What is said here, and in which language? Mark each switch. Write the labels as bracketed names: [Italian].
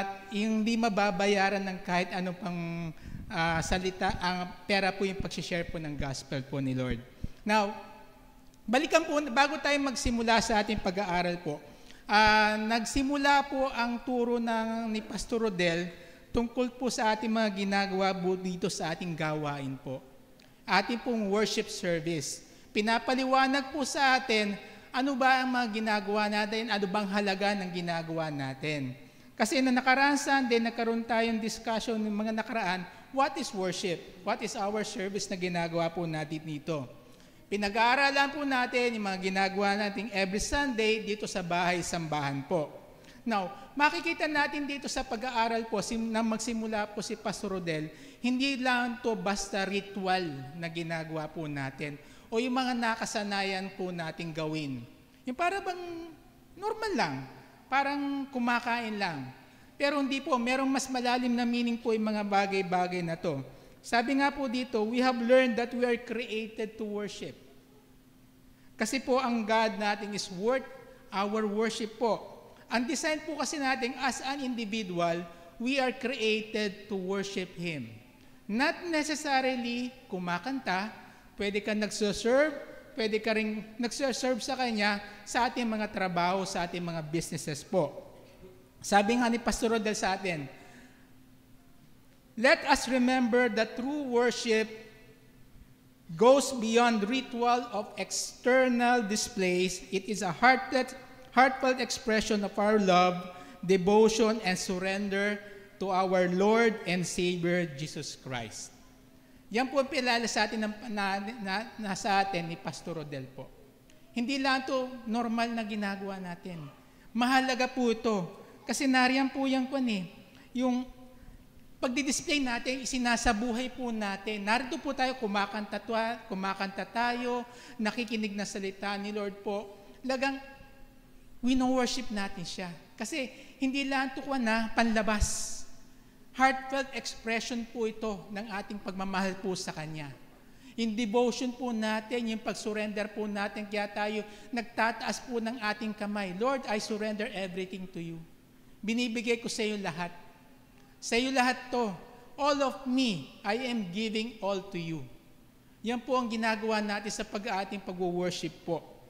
[Filipino] Hindi mababayaran ng kahit ano pang salita, ang pera po yung pag-share po ng gospel po ni Lord. Now, balikan po, bago tayo magsimula sa ating pag-aaral po, nagsimula po ang turo ni Pastor Rodel tungkol po sa ating mga ginagawa po dito sa ating gawain po. Ating pong worship service. Pinapaliwanag po sa atin ano ba ang mga ginagawa natin, ano bang halaga ng ginagawa natin. Kasi na nakaraang Sunday, nagkaroon tayong discussion ng mga nakaraan, [English] what is worship? What is our service [Filipino] na ginagawa po natin dito? Pinag-aaralan po natin yung mga ginagawa natin every Sunday dito sa bahay-sambahan po. Now, makikita natin dito sa pag-aaral po, na magsimula po si Pastor Rodel, hindi lang to basta ritual na ginagawa po natin o yung mga nakasanayan po nating gawin. Yung para bang normal lang, parang kumakain lang. Pero hindi po, merong mas malalim na meaning po yung mga bagay-bagay na to. Sabi nga po dito, [English] we have learned that we are created to worship. [Filipino] Kasi po ang God natin [English] is worth our worship [Filipino] po. Ang design po kasi natin [English] as an individual, we are created to worship Him. [Filipino] Not necessarily kumakanta, pwede ka nagserve, pwede ka rin nagserve sa Kanya sa ating mga trabaho, sa ating mga businesses po. Sabi nga ni Pastor Rodel sa atin, [English] let us remember that true worship goes beyond ritual of external displays. It is a heartfelt expression of our love, devotion, and surrender to our Lord and Savior, Jesus Christ. [Filipino] Yan po ang pilala sa atin nasa atin ni Pastor Rodel po. Hindi lang ito normal na ginagawa natin. Mahalaga po ito. Kasi nariyan po yan po yung pagdi-display natin, isinasabuhay po natin. Narito po tayo, kumakanta tayo, nakikinig na salita ni Lord po. Lagang, wino-worship natin siya. Kasi hindi lang ito panlabas. Heartfelt expression po ito ng ating pagmamahal po sa Kanya. Yung devotion po natin, yung pag-surrender po natin, kaya tayo nagtataas po ng ating kamay. [English] Lord, I surrender everything to you. [Filipino] Binibigay ko sa iyo lahat. Sa iyo lahat to. [English] All of me, I am giving all to you. [Filipino] Yan po ang ginagawa natin sa ating pag-worship po.